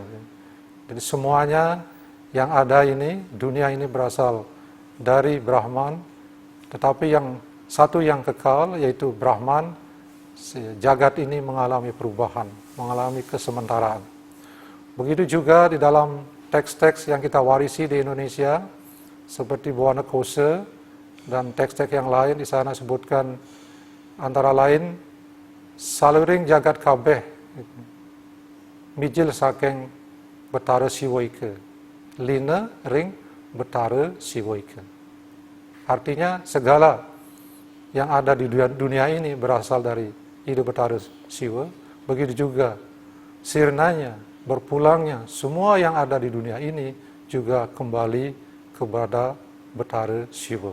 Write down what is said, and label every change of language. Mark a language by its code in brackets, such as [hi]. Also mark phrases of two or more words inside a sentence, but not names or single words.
[id] Jadi semuanya yang ada ini, dunia ini berasal dari Brahman, tetapi yang satu yang kekal yaitu Brahman, jagat ini mengalami perubahan, mengalami kesementaraan. Begitu juga di dalam teks-teks yang kita warisi di Indonesia, seperti Bawana Kose dan teks-teks yang lain, di sana sebutkan antara lain [kaw] saluring jagat kabeh mijil saking betara siwoike, [id] lina ring betara siwoike. Artinya segala yang ada di dunia ini berasal dari Ida Betara Siwa, begitu juga sirnanya, berpulangnya, semua yang ada di dunia ini juga kembali kepada Betara Siwa.